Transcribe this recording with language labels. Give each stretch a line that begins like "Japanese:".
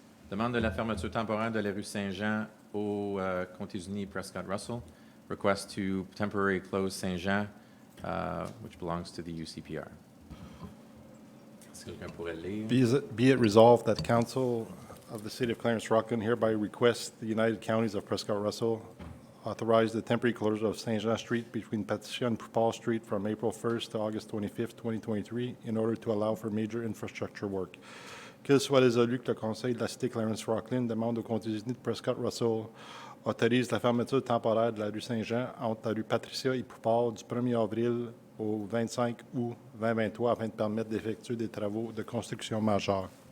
French: Demande de la fermeture temporaire de la rue Saint-Jean au Comté-Uni Prescott-Russell.
English: Request to temporarily close Saint-Jean, which belongs to the UCPR.
French: Est-ce que quelqu'un pourrait lire?
English: Be it resolved that Council of the City of Clarence-Rockland hereby requests the United Counties of Prescott-Russell authorize the temporary closure of Saint-Jean Street between Patricia and Paul Street from April 1st to August 25th, 2023, in order to allow for major infrastructure work.
French: Qu'il soit résolu que le Conseil de la Cité Clarence-Rockland demande au Comté-Uni de Prescott-Russell autorise la fermeture temporaire de la rue Saint-Jean entre la rue Patricia et Poupard du 1er avril au 25 août 2023 afin de permettre d'effectuer des travaux de construction majeure.